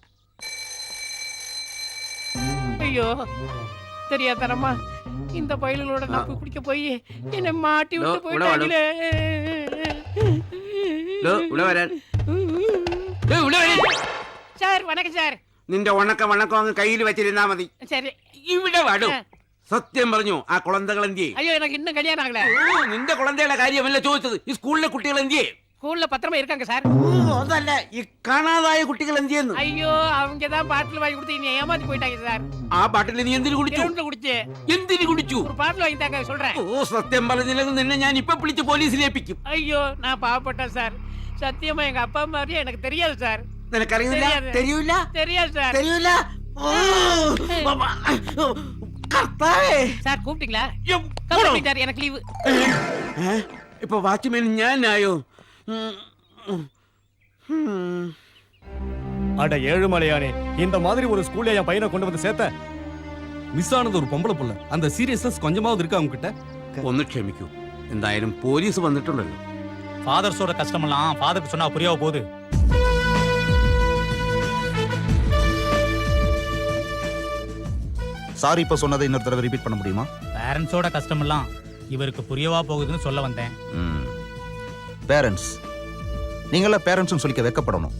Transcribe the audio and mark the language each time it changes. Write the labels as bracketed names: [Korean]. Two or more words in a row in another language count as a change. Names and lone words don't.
[Tamil] ஐயோ தெரியாதரமா இந்த பயலோட நான் போய் குடிக்க போய் என்ன மாட்டி விட்டு போயிட்டாங்களே. சார் வணக்கம் சார். [Malayalam] നിന്റെ ഉണക്ക വണക്കം അങ്ങ് കയ്യിൽ വെച്ചിരുന്നാ മതി. [Tamil] சரி [Malayalam] ഇവിടെ വാടും. സത്യം പറഞ്ഞു ആ കുളന്തകൾ എന്തിയെ? [Tamil] ஐயோ எனக்கு இன்னும் கல்யாணம் ஆகல. [Malayalam] നിന്റെ കുളന്തയുടെ കാര്യമല്ല ചോദിച്ചത്. ഈ സ്കൂളിലെ കുട്ടികൾ എന്തിയെ? [Tamil] ஸ்கூல்ல பத்திரமா இருக்காங்க சார். [Malayalam] അതല്ല ഈ കാണാതായ കുട്ടികൾ എന്തിയെന്ന്. [Tamil] ஐயோ அவங்க தான் பாட்டில் வாங்கி கொடுத்து நீ ஏமாத்தி போயிட்டாங்க சார். [Malayalam] ആ പാട്ടിൽ നീ എന്തിനു കുടിച്ചു? [Tamil] கிரவுண்ட்ல குடிச்சு. [Malayalam] എന്തിനു കുടിച്ചു? [Tamil] ஒரு பாட்டில் வாங்கி தாங்க சொல்றேன். [Malayalam] ഓ സത്യം പറഞ്ഞില്ലെങ്കിൽ നിന്നെ ഞാൻ ഇപ്പൊ വിളിച്ച് പോലീസിൽ ഏൽപ്പിക്കും. [Tamil] ஐயோ நான் பாவப்பட்டேன் சார். சத்தியமா எங்க அப்பா மாதிரியே எனக்கு தெரியாது சார். [Malayalam] നിനക്കറിയില്ല? തെരിയൂല? [Tamil] தெரியாது சார். [Malayalam] തെരിയൂല? കർത്താവേ. [Tamil] சார் கூப்பிட்டீங்களா? கூப்பிட்டீங்க எனக்கு லீவு. [Malayalam] ഇപ്പൊ വാച്ച്മാൻ ഞാനായോ? [Tamil] அட ஏழுமலையானே, இந்த மாதிரி ஒரு ஸ்கூல்ல என் பையனை கொண்டு வந்து சேர்த்த. மிஸ் ஆனது ஒரு பொம்பளை புள்ள. அந்த சீரியஸ்னஸ் கொஞ்சமாவது இருக்கா அவங்க கிட்ட? [Malayalam] ഒന്ന് ക്ഷമിക്കൂ. എന്തായാലും പോലീസ് വന്നിട്ടുണ്ടല്ലോ. [Tamil] ஃபாதர்ஸோட கஷ்டமெல்லாம் ஃபாதருக்கு சொன்னா புரியாம போகுது. சாரி இப்ப சொன்னதை இன்னொரு தடவை ரிப்பீட் பண்ண முடியுமா? பேரண்ட்ஸோட கஷ்டமெல்லாம் இவருக்கு புரியவா போகுதுன்னு சொல்ல வந்தேன். பேரண்ட்ஸ் நீங்கள பேரண்ட்ஸ்னு சொல்லிக்க வெக்கப்படணும்.